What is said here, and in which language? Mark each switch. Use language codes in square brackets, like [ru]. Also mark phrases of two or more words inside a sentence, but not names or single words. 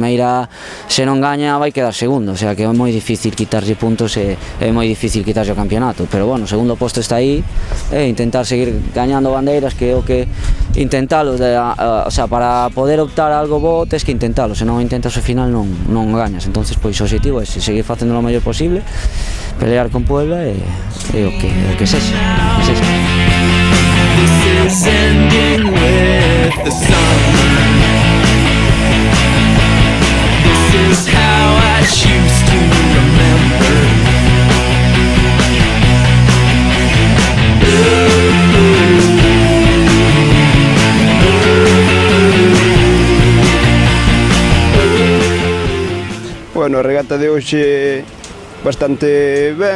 [gl] Meira, se non gaña, vai quedar segundo, [es] o sea [gl] que é moi difícil quitarlle puntos e é moi difícil quitarlle o campeonato, pero bueno, o segundo posto está aí e intentar seguir gañando bandeiras, que é o que intentalo, [es] o sea, [gl] para poder optar a algo bo tes que intentalo, se non intentas ao final non gañas. Entonces pois o objetivo é seguir facendo o mellor posible, pelear con Puebla e o que sexa. [en] This is ending with the summer. This is how I choose to remember. [gl] Bueno, a regata de hoxe bastante ben.